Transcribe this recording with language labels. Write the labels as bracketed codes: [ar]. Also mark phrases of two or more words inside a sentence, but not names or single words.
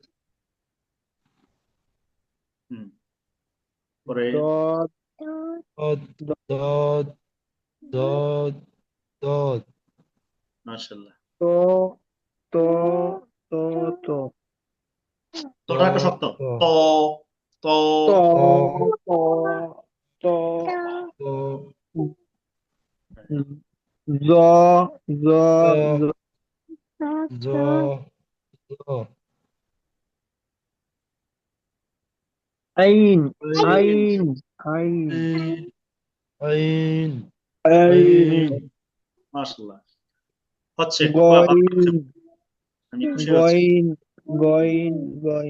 [bn] হুম, পরে দদ দদ দদ দদ দদ মাশাআল্লাহ। তো তো তো তো ত তোটা একটু শক্ত। ত ত ত তো ত তো তো ত জ জ জ জ জ আইন আইন আইন আইন আইন আইন আইন মাশাআল্লাহ, হচ্ছে খুব ভালো হচ্ছে, গইন আমি খুশি হচ্ছি। গইন গইন গইন